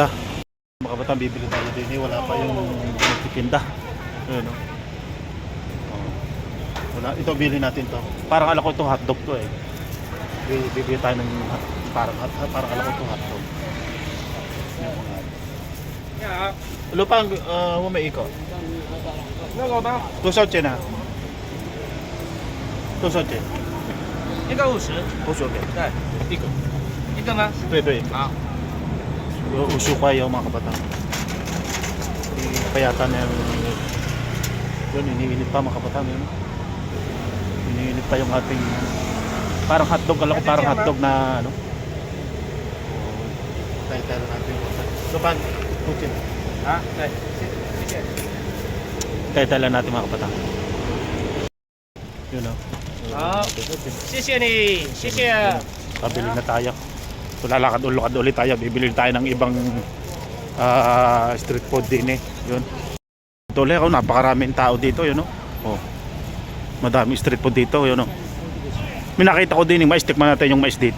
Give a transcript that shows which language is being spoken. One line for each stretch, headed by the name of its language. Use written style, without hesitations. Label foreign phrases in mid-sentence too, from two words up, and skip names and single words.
Filipino: Mga kabatang, bibili tayo din. Wala pa yung magtitinda. Ayun, no? Wala, ito bilhin natin to. Parang alam ko itong hotdog to eh. Bibili tayo ng parang alam ko itong hotdog. Yeah. Lupang mo may iko. Tosa chen na. Tosa chen.
Chinese: 一个50， Uso okay. 对，一个吗？对。好，
Filipino: Uso kayo mga kabatang. Payatan na yun, iniinit pa mga kabatang yun. Iniinit pa yung ating parang hotdog, alam ko parang hotdog na tayo natin yung Lupan, kuchin.
Chinese: Ah, 对，谢谢。
Filipino: Tayo lang natin mga kabatang. Yun o.
Chinese: 好，谢谢你，谢谢。
Filipino: Pabili na tayo. So lalakad ulit tayo. Bibili tayo ng ibang
English: street food
Filipino: din eh. Yun. Ito ulit napakaraming tao dito. Yun o. Oh. Madami
English: street food
Filipino: dito. Yun o. May nakita ko din yung mais. Tikman natin yung mais dito.